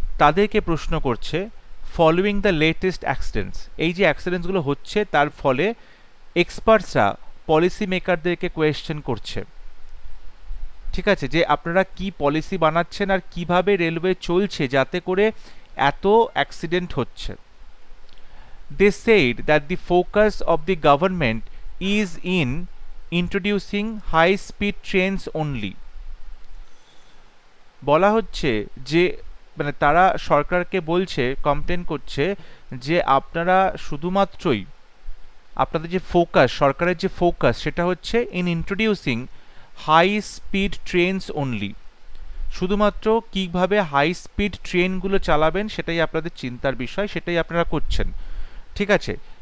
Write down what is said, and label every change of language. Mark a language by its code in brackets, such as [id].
[bn] তাদেরকে প্রশ্ন করছে [en] following the latest accidents, [bn] এই যে অ্যাক্সিডেন্টসগুলো হচ্ছে তার ফলে এক্সপার্টসরা পলিসি মেকারদেরকে কোয়েশ্চেন করছে, ঠিক আছে, যে আপনারা কি পলিসি বানাচ্ছেন আর কিভাবে রেলওয়ে চলছে যাতে করে এত অ্যাক্সিডেন্ট হচ্ছে। [en] They said that the focus of the government is in introducing high speed trains only. [bn] বলা হচ্ছে যে মানে তারা সরকারকে বলছে, কমপ্লেন করছে যে আপনারা শুধুমাত্রই আপনাদের যে ফোকাস, সরকারের যে ফোকাস সেটা হচ্ছে [en] in introducing high speed trains only, [bn] শুধুমাত্র কিভাবে হাই স্পিড ট্রেনগুলো চালাবেন সেটাই আপনাদের চিন্তার বিষয়, সেটাই আপনারা করছেন, ঠিক আছে।